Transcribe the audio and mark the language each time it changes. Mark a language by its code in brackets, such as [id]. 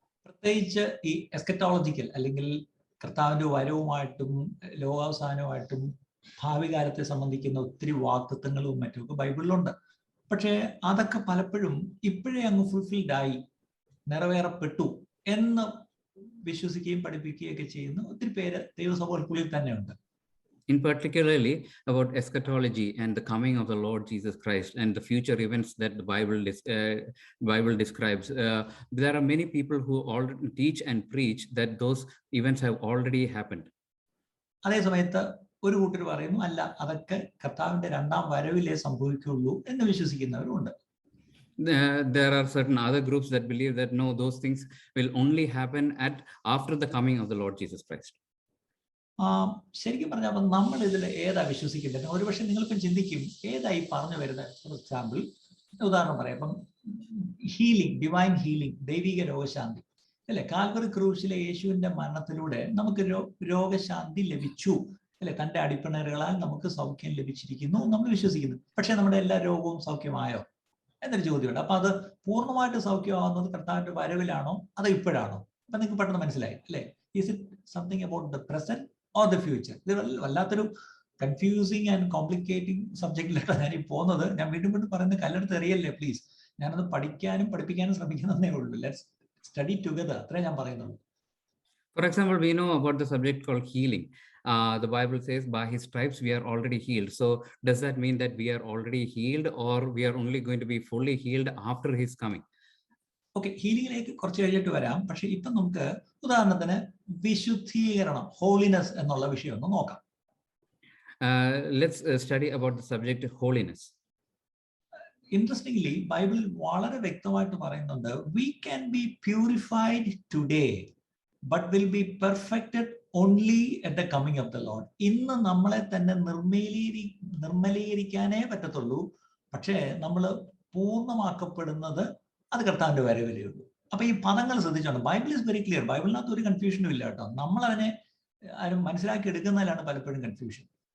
[ml] പ്രത്യേകിച്ച് ഈ എസ്കറ്റോളജിക്കൽ അല്ലെങ്കിൽ കർത്താവിന്റെ വരവുമായിട്ടും ലോകാവസാനവുമായിട്ടും ഭാവി കാലത്തെ സംബന്ധിക്കുന്ന ഒത്തിരി വാഗ്ദത്തങ്ങളും മറ്റുമൊക്കെ ബൈബിളിലുണ്ട്. പക്ഷേ അതൊക്കെ പലപ്പോഴും ഇപ്പോഴേ അങ്ങ് ഫുൾഫിൽഡ് ആയി നിറവേറപ്പെട്ടു എന്ന് വിശ്വസിക്കുകയും പഠിപ്പിക്കുകയൊക്കെ ചെയ്യുന്ന ഒത്തിരി പേര് ദൈവസഭകൾക്കുള്ളിൽ തന്നെയുണ്ട്. [en] In particularly about eschatology and the coming of the Lord Jesus Christ and the future events that the Bible describes, there are many people who already teach and preach that those events have already happened. [ml] അതേ സമയത്ത് ഒരു കൂട്ടർ പറയുന്നു, അല്ല, അതൊക്കെ കർത്താവിന്റെ രണ്ടാം വരവിലേ സംഭവിക്കുള്ളൂ എന്ന് വിശ്വസിക്കുന്നവരുണ്ട്. [en] There are certain other groups that believe that no, those things will only happen after the coming of the Lord Jesus Christ. [ml] ശരിക്കും പറഞ്ഞാൽ നമ്മൾ ഇതിൽ ഏതാ വിശ്വസിക്കേണ്ടത്? ഒരുപക്ഷെ നിങ്ങൾക്കും ചിന്തിക്കും, ഏതായി പറഞ്ഞു വരുന്നത്. [en] for example, [ml] ഉദാഹരണം പറയാം. ഇപ്പം ഹീലിംഗ്, ഡിവൈൻ ഹീലിംഗ്, ദൈവിക രോഗശാന്തി അല്ലെ? കാൽവറി ക്രൂശിലെ യേശുവിന്റെ മരണത്തിലൂടെ നമുക്ക് രോഗശാന്തി ലഭിച്ചു അല്ലെ? തന്റെ അടിപ്പിണറുകളാൽ നമുക്ക് സൗഖ്യം ലഭിച്ചിരിക്കുന്നു നമ്മൾ വിശ്വസിക്കുന്നു. പക്ഷെ നമ്മുടെ എല്ലാ രോഗവും സൗഖ്യമായോ എന്നൊരു ചോദ്യമുണ്ട്. അപ്പൊ അത് പൂർണ്ണമായിട്ട് സൗഖ്യമാകുന്നത് കർത്താവിന്റെ വരവിലാണോ അതോ ഇപ്പോഴാണോ? അപ്പൊ നിങ്ങൾക്ക് പെട്ടെന്ന് മനസ്സിലായി അല്ലെ? [en] Is it something about the present or the future? [ml] ഇത് വല്ലാത്തൊരു [en] confusing and complicating [ml] സബ്ജക്റ്റിലാണ് ഞാൻ ഈ പോകുന്നത്. ഞാൻ വീണ്ടും വീണ്ടും പറയുന്നത് കല്ലെടുത്ത് എറിയല്ലേ പ്ലീസ്. ഞാനത് പഠിക്കാനും പഠിപ്പിക്കാനും ശ്രമിക്കുന്നതേ ഉള്ളൂ. [en] let's study together, [ml] അത്രേ ഞാൻ പറയുന്നുള്ളൂ. [en] For example, we know about the subject called healing. The Bible says, by his stripes we are already healed. So does that mean that we are already healed, or we are only going to be fully healed after his coming? [ml] Okay, ഹീലിംഗിലേക്ക് കുറച്ച് കഴിഞ്ഞിട്ട് വരാം. പക്ഷെ ഇപ്പം നമുക്ക് ഉദാഹരണത്തിന് വിശുദ്ധീകരണം, holiness എന്നുള്ള വിഷയം ഒന്ന് നോക്കാം. [en] Let's study about the subject holiness. [ml] Interestingly ബൈബിളിൽ വളരെ വ്യക്തമായിട്ട് പറയുന്നുണ്ട്, [en] we can be purified today but will be perfected only at the coming of the Lord. [ml] ഇന്ന് നമ്മളെ തന്നെ നിർമ്മലീകരിക്കാനേ പറ്റത്തുള്ളൂ, പക്ഷേ നമ്മൾ പൂർണ്ണമാക്കപ്പെടുന്നത് അത് കർത്താവിന്റെ വരവിലേ ഉള്ളൂ. അപ്പൊ ഈ പദങ്ങൾ ശ്രദ്ധിച്ചോണ്ട്, [en] Bible is very clear. [ml] ബൈബിളിനകത്ത് ഒരു കൺഫ്യൂഷനും ഇല്ല കേട്ടോ. നമ്മൾ അതിനെ ആരും മനസ്സിലാക്കി എടുക്കുന്നതിലാണ് പലപ്പോഴും കൺഫ്യൂഷൻ.